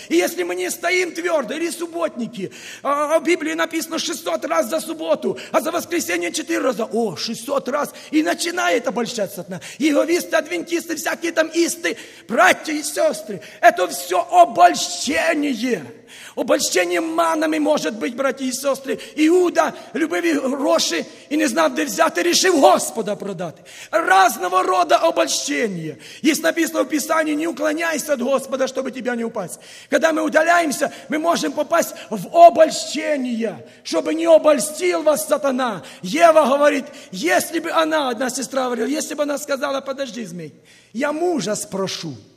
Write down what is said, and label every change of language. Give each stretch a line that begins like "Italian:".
Russian: И если мы не стоим твердо, или субботники, а в Библии написано 600 раз за субботу, а за воскресенье 4 раза, 600 раз, и начинает обольщать сатана. Иеговисты, адвентисты, всякие там исты, братья и сестры, это все обольщение. Обольщение манами может быть, братья и сестры.
Ukrainian: Иуда любив гроши и не знав, де взяти, рішив Господа продати.
Russian: Разного рода обольщение. Есть написано в Писании, не уклоняйся от Господа, чтобы тебя не упасть. Когда мы удаляемся, мы можем попасть в обольщение, чтобы не обольстил вас сатана. Ева говорит, если бы она, одна сестра говорила, если бы она сказала, подожди, змей, я мужа спрошу.